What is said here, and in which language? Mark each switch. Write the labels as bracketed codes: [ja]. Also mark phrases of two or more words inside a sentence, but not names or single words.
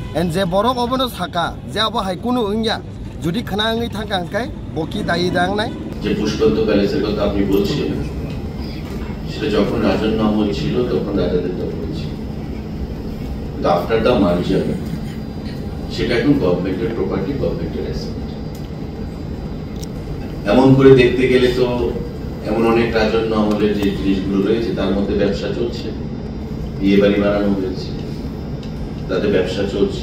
[trp] एन जे बरक अबनो साका जे अब हाइकुनु इंया जुदि खनाङै थांगांखाय बकी दायि दांनाय [bn] যে পুষ্পন্ত প্যালেসের কথা আপনি বলছেন সেটা যখন রাজন্য আমল ছিল তখন রাজাদের দখলে ছিল, কিন্তু [en] after the merger [bn] সেটা এখন [en] government's property, government's asset. [bn] এমন করে দেখতে গেলে তো এমন অনেক রাজন্য আমলের যে জিনিসগুলো রয়েছে তার মধ্যে ব্যবসা চলছে, বিয়ে বাড়ি বানানো হয়েছে, তাদের ব্যবসা চলছে।